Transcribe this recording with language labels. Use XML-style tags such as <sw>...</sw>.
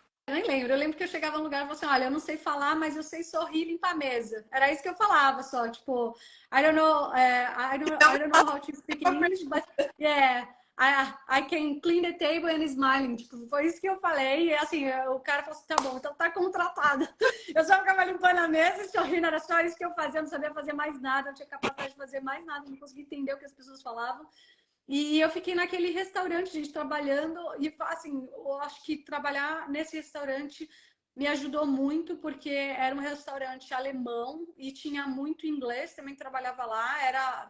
<pt>Eu nem lembro. Eu lembro que eu chegava num lugar e falava assim, olha, eu não sei falar, mas eu sei sorrir e limpar a mesa. Era isso que eu falava só, tipo,</pt> <en>I don't know, I don't know how to speak English, but yeah, I can clean the table and smiling.</en> <pt>Tipo, foi isso que eu falei. E assim, o cara falou assim, tá bom, então tá contratado. Eu só ficava limpando a mesa e sorrindo, era só isso que eu fazia, eu não sabia fazer mais nada, não tinha capacidade de fazer mais nada, não conseguia entender o que as pessoas falavam. E eu fiquei naquele restaurante, gente, trabalhando. E, assim, eu acho que trabalhar nesse restaurante me ajudou muito, porque era um restaurante alemão e tinha muito inglês, também trabalhava lá.</pt>